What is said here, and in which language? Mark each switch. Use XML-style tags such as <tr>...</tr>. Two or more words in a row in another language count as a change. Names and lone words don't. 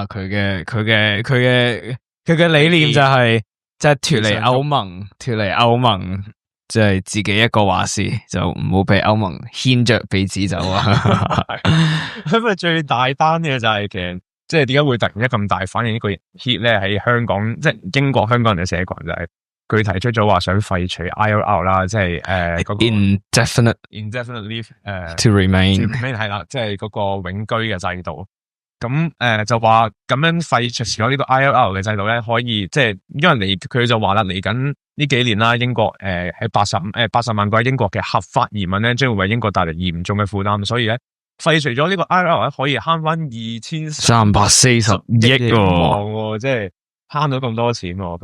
<yue>佢嘅理念就係即係脫離歐盟，即係自己一個話事，就唔好俾歐盟牽着鼻子走啊！因為最大單嘅就係其實即係點解會突然間咁大反應呢個 hit 咧？喺香港即係英國香港人嘅社群就係佢提出咗話想廢除 ILR 啦，即係嗰個</yue> <en>indefinite leave to remain</en> <yue>係啦，即係嗰個永居嘅制度。咁就話咁樣廢除咗呢個 ILR 嘅制度咧，可以即係因為佢就話啦，嚟緊呢幾年啦，英國喺80萬個英國嘅合法移民咧，將會為英國帶嚟嚴重嘅負擔，所以咧廢除咗呢個 ILR 咧，可以慳翻2340億喎，即係慳到咁多錢喎。</yue>